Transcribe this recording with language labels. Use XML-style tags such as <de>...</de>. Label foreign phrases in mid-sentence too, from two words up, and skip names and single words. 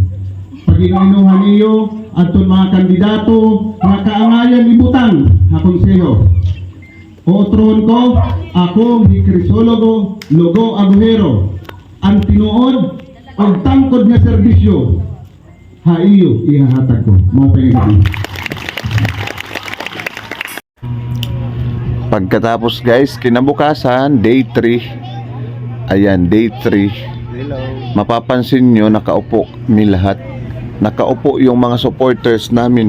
<war>Pag inuinuhan iyo at mga kandidato nga kaangayan ibutang ha konseho. Ootron ko, ako ni Crisologo Logo Aguero, ang tinuod o tangkod nga serbisyo ha iyo ihahatag ko. Mao pa yun.</war> <tl>Pagkatapos guys, kinabukasan, day 3. Ayan, day 3. Mapapansin nyo, nakaupo mi lahat. Nakaupo yung mga supporters namin.</tl>